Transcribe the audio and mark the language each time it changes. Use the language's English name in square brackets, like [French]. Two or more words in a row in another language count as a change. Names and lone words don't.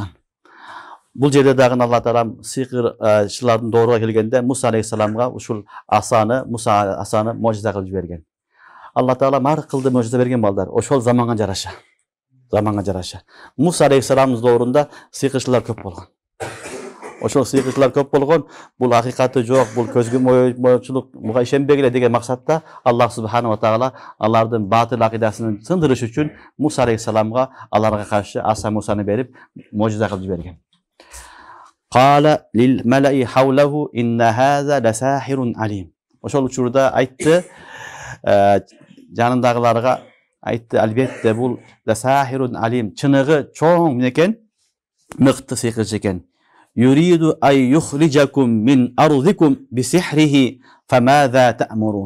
[Kyrgyz] Бул жерде дагы Алла таала сыйкырчылардын дооруга келгенде Муса алейхисаламга ушул асаны можиза кылып жиберген. Алла таала мар кылды можиза берген балдар. Ошол заманга жараша. Муса алейхисаламдын доорунда сыйкырчылар көп болгон. Ошол сыйкырчылар көп болгон, бул акыйкаты жок, бул көзгө моюучулук, буга ишенбегиле деген максатта Аллах [Arabic] سبحانه وتعالى [Kyrgyz] алардын батыл акыдасын сындырыш үчүн Муса алейхисаламга аларга каршы аса Мусаны берип, можиза кылып жиберген. [Arabic] قال للملإ حوله إن هذا لساحر عليم. [Kyrgyz] Ошол учурда айтты, жанындагыларга айтты, албетте бул [Arabic] لساحر عليم, [Kyrgyz] чыныгы чоң менекен, мыкты сыйкырчы экен. [Arabic] يريد أن يخرجكم من أرضكم بسحره فماذا تأمرون.